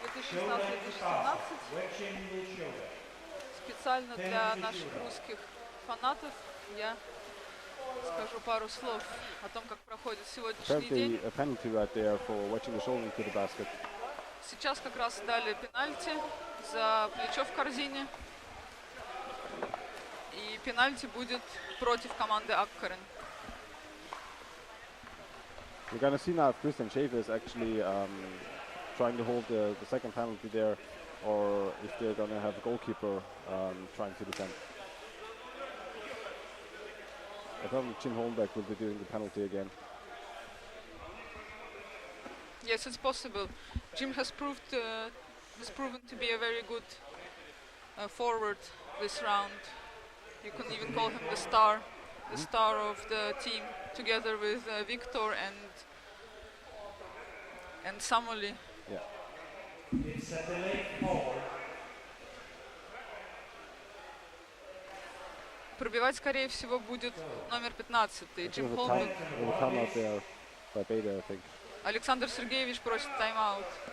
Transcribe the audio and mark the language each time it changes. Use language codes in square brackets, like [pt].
[ru] Сезон 2016-2017. Специально для наших русских фанатов я скажу пару слов о том, как проходит сегодняшний день. [en] A penalty right there for watching the shoulder to the basket. [ru] Сейчас как раз дали пенальти за плечо в корзине. И пенальти будет против команды Akkaren. [en] We're gonna see now if Christian Schaefer is actually trying to hold the second penalty there, or if they're gonna have a goalkeeper trying to defend. I thought Jim Holmbeck will be doing the penalty again. Yes, it's possible. Jim has proven to be a very good forward this round. You can even call him the star of the team, together with Victor and Samoli. Yeah. It's a delayed forward. [ru] Пробивать, скорее всего, будет номер 15, Джим [en] It [ru] Холмбек. [en] will come out there by Betta, I think. [ru] Александр Сергеевич просит тайм-аут.